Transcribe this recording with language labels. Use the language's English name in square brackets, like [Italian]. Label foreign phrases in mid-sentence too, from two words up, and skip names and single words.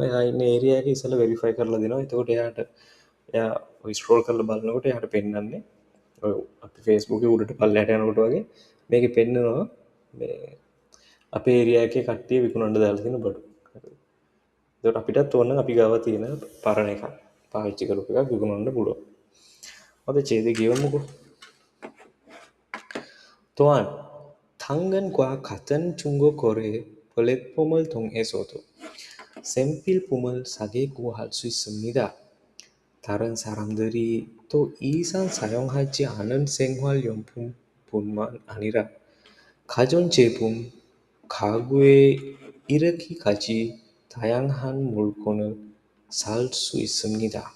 [Sinhala] එයා ඉන්න ඒරියා එකේ ඉස්සෙල්ලා වෙරිෆයි කරලා දෙනවා. එතකොට එයා ඔය ස්ක්‍රෝල් කරලා බලනකොට එයාට පෙන්වන්නේ ඔය අපි Facebook එකේ උඩට පල්ලෙහාට යනකොට වගේ මේකේ පෙන්නනවා මේ අපේ ඒරියා එකේ කට්ටිය විකුණන්න දාලා තියෙන බඩු. එතකොට අපිටත් ඕන අපි ගාව තියෙන පරණ එකක් පාවිච්චි කරපු එකක් විකුණන්න පුළුවන්. අද ඡේදය කියවමුකෝ. [Korean] 또한 당근과 같은 중고거래 플랫폼을 통해서도 생필품을 싸게 구할 수 있습니다. 다른 사람들이 또 이상 사용하지 않은 생활용품뿐만 아니라 가전제품, 가구에 이르기까지 다양한 물건을 살 수 있습니다.